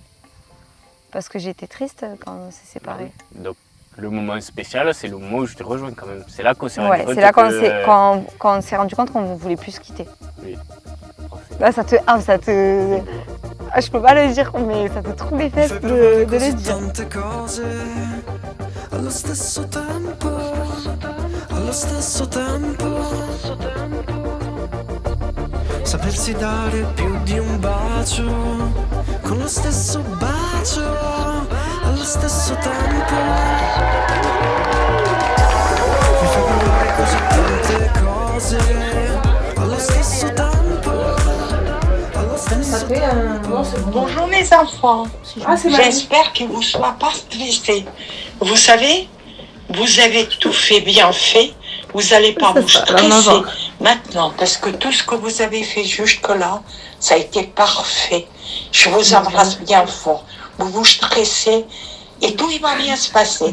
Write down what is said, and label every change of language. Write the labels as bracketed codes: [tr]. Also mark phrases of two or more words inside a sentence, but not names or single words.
[fr] Parce que j'étais triste quand on s'est séparés. Donc le moment spécial, c'est le moment où je t'ai rejoint quand même. C'est là qu'on s'est rendu Ouais, compte. c'est là quand on s'est rendu compte qu'on ne voulait plus se quitter. Oui. Là, ça te. Ah, ça te. Ah, je peux pas le dire, mais ça te trouve les fesses de le dire. [it] Allo stesso tempo, allo stesso tempo, sapersi dare più di un bacio, con lo stesso bacio, allo stesso tempo, mi fa provare così tante cose, allo stesso tempo, allo stesso tempo. [fr] Bonjour mes enfants, j'espère que vous ne soyez pas stressés. Vous savez, vous avez tout fait bien fait, vous n'allez pas vous stresser maintenant, parce que tout ce que vous avez fait jusque-là, ça a été parfait. Je vous embrasse bien fort. Vous vous stressez et tout va bien se passer.